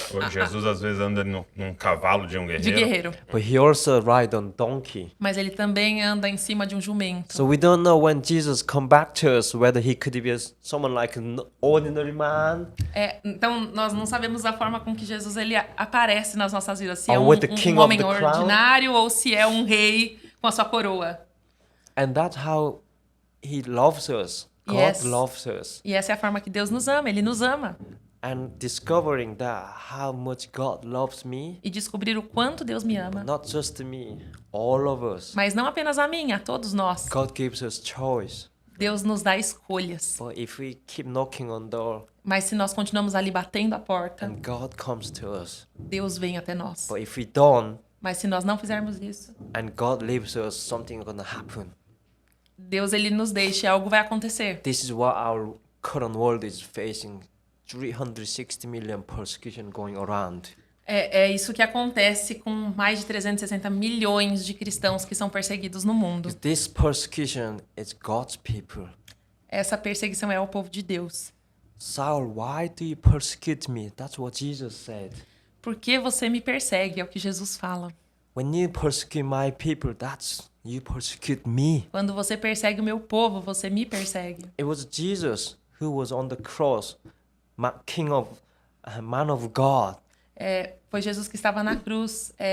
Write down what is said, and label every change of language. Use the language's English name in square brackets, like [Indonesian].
[Portuguese] Jesus às vezes anda num cavalo de um De guerreiro. guerreiro. [English] But he also rides on donkey. [Portuguese] Mas ele também anda em cima de um jumento. [English] So we don't know when Jesus come back to us whether he could be someone like an ordinary man [Portuguese] Então, nós não sabemos a forma com que Jesus ele aparece nas nossas vidas. Se é [English] Or with the king [Portuguese] um homem [English] of the crown. [Portuguese] ordinário ou se é um rei com a sua coroa. [English] and that's how he loves us. God Yes. loves us. [Portuguese] E essa é a forma que Deus nos ama. Ele nos ama. [English] And discovering that how much God loves me, [Portuguese] E descobrir o quanto Deus me ama. [English] not just me, all of us. [Portuguese] Mas não apenas a mim, a todos nós. [English] God gives us choice. [Portuguese] Deus nos dá escolhas. [English] But if we keep knocking on door [Portuguese] Mas se nós continuamos ali batendo a porta, [English] and God comes to us, [Portuguese] Deus vem até nós. [English] but if we don't [Portuguese] Mas se nós não fizermos isso, [English] and God leaves us, something is gonna happen. [Portuguese] Deus ele nos deixa e algo vai acontecer. [English] This is what our current world is facing. 360 million persecution going around. [Portuguese] É isso que acontece com mais de 360 milhões de cristãos que são perseguidos no mundo. [English] This persecution is God's people. [Portuguese] Essa perseguição é o povo de Deus. [English] Saul, why do you persecute me? That's what Jesus said. [Portuguese] Por que você me persegue? É o que Jesus fala. [English] When you persecute my people, that's you persecute me. [Portuguese] Quando você persegue o meu povo, você me persegue. [English] It was Jesus who was on the cross, man of God. [Portuguese] Foi Jesus que estava na cruz,